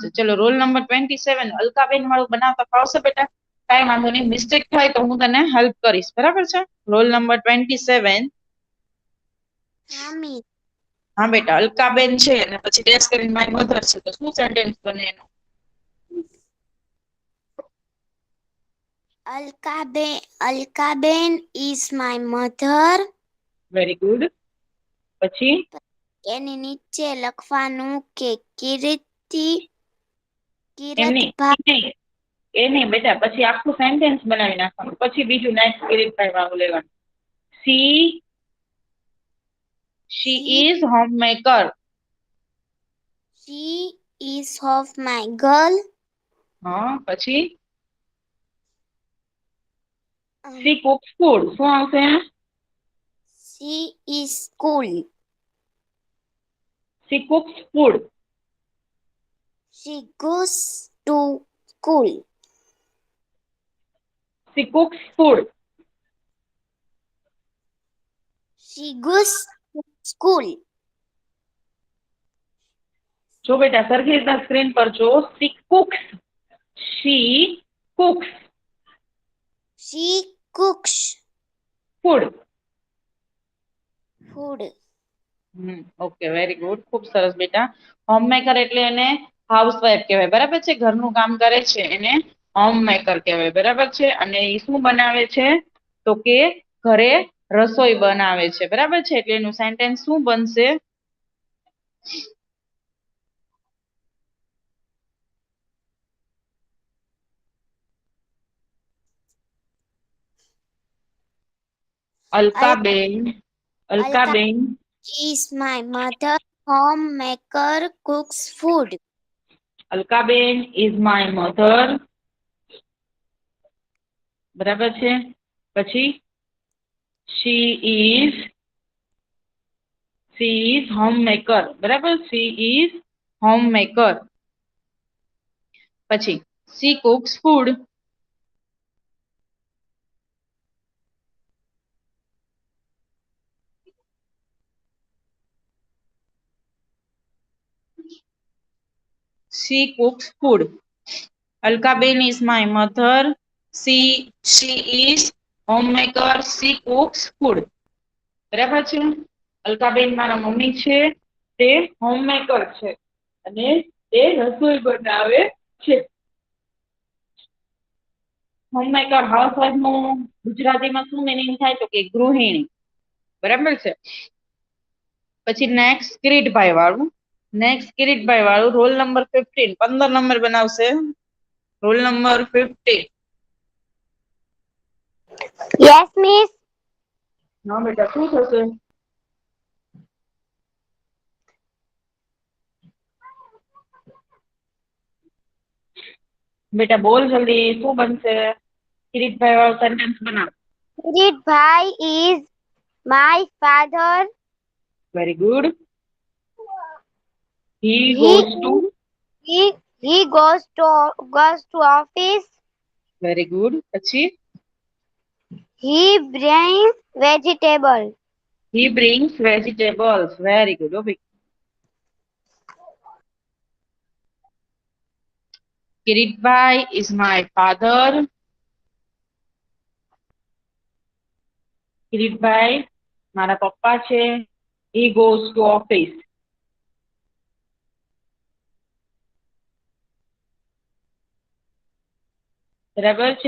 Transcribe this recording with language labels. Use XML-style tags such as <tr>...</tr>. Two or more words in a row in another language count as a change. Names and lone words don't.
<gu>ચલો</gu> <en>roll number</en> <gu>27 અલકાબેન વાળું બનાવતા ફાવશે બેટા? કાંઈ વાંધો નહીં, મિસ્ટેક થાય તો હું તને હેલ્પ કરીશ. બરાબર છે?</gu> <en>roll number</en> <gu>27. હા, મિસ. હા બેટા અલકાબેન છે અને પછી ડેશ કરીને</gu> <en>my mother</en> <gu>છે તો શું સેન્ટેન્સ બને એનું?</gu> <en>Alkaben is my mother. very good. પછી</en> <gu>એની નીચે લખવાનું કે એમની એ નહીં બેટા પછી આખું સેન્ટેન્સ બનાવી નાખવાનું. પછી બીજું નેક્સ્ટ કિરીટભાઈ વાળું લેવાનું.</gu> <en>she is homemaker. She is of my girl.</en> <gu>હા પછી</gu> <en>she cooks food.</en> <gu>શું આવશે?</gu> <en>She is school. she cooks food. She goes to school. she cooks food. She goes to school.</en> <gu>જો બેટા સરખી રીતના સ્ક્રીન પર જો.</gu> <en>she cooks. she cooks she cooks food. food. okay, very good,</en> <gu>ખૂબ સરસ બેટા. હોમમેકર એટલે એને હાઉસવાઈફ કહેવાય, બરાબર છે, ઘરનું કામ કરે છે એને હોમમેકર કહેવાય, બરાબર છે. અને એ શું બનાવે છે? તો કે ઘરે રસોઈ બનાવે છે, બરાબર છે. એટલે એનું સેન્ટેન્સ શું બનશે? અલકાબેન</gu> <en>is my mother. Homemaker cooks food. અલકાબેન is my mother.</en> <gu>બરાબર છે.</gu> <en>પછી she is homemaker, બરાબર. she is homemaker. પછી she cooks food. she cooks food. અલકાબેન is my mother. she is homemaker. she cooks food.</en> <gu>બરાબર છે. અલકાબેન મારા મમ્મી છે, તે હોમમેકર છે અને તે રસોઈ બનાવે છે.</gu> <en>homemaker housewife</en> <gu>નું ગુજરાતીમાં શું મીનિંગ થાય? તો કે ગૃહિણી, બરાબર છે. પછી નેક્સ્ટ કિરીટભાઈ વાળું</gu> <en>roll number</en> <gu>15, 15 નંબર બનાવશે.</gu> <en>roll number 15. Yes, miss.</en> <gu>હા બેટા, શું થશે? બેટા બોલ જલ્દી, શું બનશે? કિરીટભાઈ વાળું સેન્ટેન્સ બનાવ.</gu> <en>Kiritbhai is my father. very good. he He goes to goes to office. very good. પછી He brings vegetable. he brings vegetables. very good. કિરીટભાઈ is my father.</en> <gu>કિરીટભાઈ મારા પપ્પા છે.</gu> <en>he goes to office.</en> <gu>બરાબર છે.</gu>